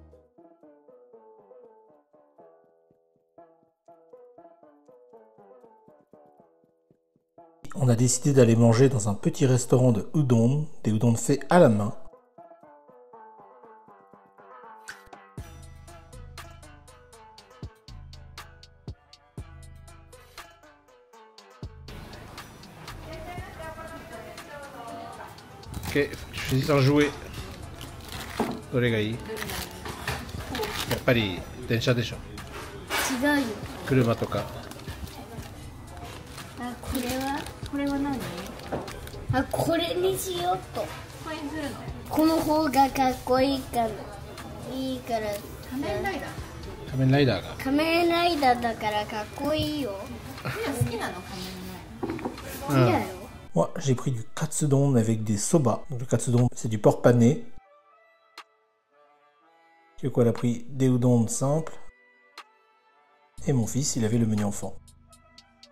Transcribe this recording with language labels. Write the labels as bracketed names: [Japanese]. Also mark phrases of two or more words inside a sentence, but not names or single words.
[French] On a décidé d'aller manger dans un petit restaurant de udon, des udon faits à la main. Ok, choisis un jouet. [Japanese] どれがいい？やっぱり電車でしょ。違うよ。車とか。あ、これは何？あ、これにしようと。これにするの？この方がかっこいいから。仮面ライダー？仮面ライダーが。仮面ライダーだからかっこいいよ。好きなの仮面ライダー？好きだよ。 [French] Moi, j'ai pris du katsudon avec des soba. Donc, le katsudon, c'est du porc pané. Kyoko, elle a pris des udon simples. Et mon fils, il avait le menu enfant.